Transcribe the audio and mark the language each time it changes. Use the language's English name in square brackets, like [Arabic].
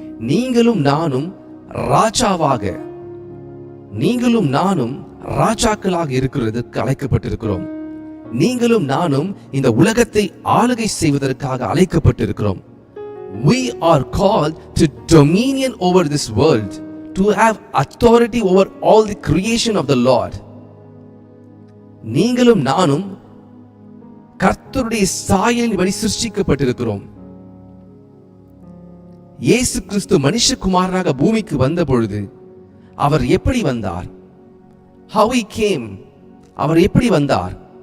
[Tamil] நீங்களும் நானும் ராஜாவாக, நீங்களும் நானும் ராஜாக்களாக இருக்கிறதற்கு அழைக்கப்பட்டிருக்கிறோம். நீங்களும் நானும் இந்த உலகத்தை ஆளுகை செய்வதற்காக அழைக்கப்பட்டிருக்கிறோம். [English] We are called to dominion over this world, to have authority over all the creation of the Lord. [Tamil] நீங்களும் நானும் கர்த்தருடைய சாயலின்படி சிருஷ்டிக்கப்பட்டிருக்கிறோம். இயேசு கிறிஸ்து மனுஷகுமாரனாக பூமிக்கு வந்த பொழுது அவர் எப்படி வந்தார்? [English] How he came? [Tamil] அவர் எப்படி வந்தார்?